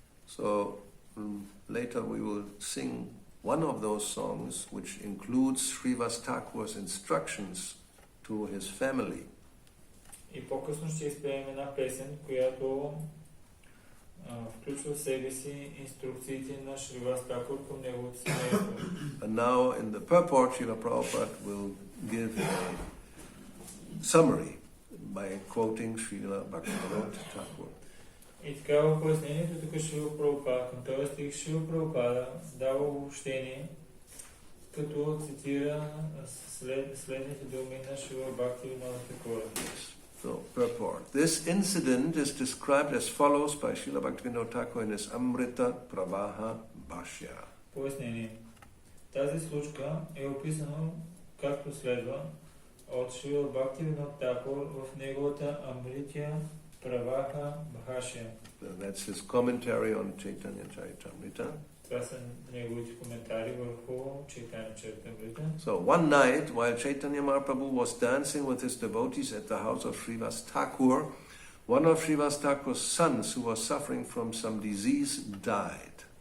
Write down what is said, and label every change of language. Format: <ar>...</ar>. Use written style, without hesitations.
<en>So later we will sing one of those songs which includes Srivasa Thakura's instructions to his family.</en> <bg>И по-късно ще изпеем една песен, която включва в себе си инструкциите на Сриваса Thakura към неговото семейство.</bg> <en>And now in the purport, Srila Prabhupada will give a summary by quoting Srila Bhakti-yoga Thakura.</en> <bg>И така в пояснението тук Шрила Прабхупада, към този стих Шрила Прабхупада дава обобщение, като цитира следните думи на Шрила Бхакти-yoga Thakura.</bg> <en>So, purport. This incident is described as follows by Srila Bhakti-yoga Thakura in his Amrita Pravaha Bhashya.</en> <bg>Пояснение. Тази случка е описана както следва от Шрила Бхакти-yoga Thakura в неговата Амритя Праваха Бхашя.</bg> <en>That's his commentary on Chaitanya Charitamrita.</en> <bg>Това са неговите коментари върху Chaitanya Charitamrita.</bg> <en>So one night, while Chaitanya Mahaprabhu was dancing with his devotees at the house of Srivasa Thakura, one of Srivasa Thakura's sons, who was suffering from some disease, died.</en>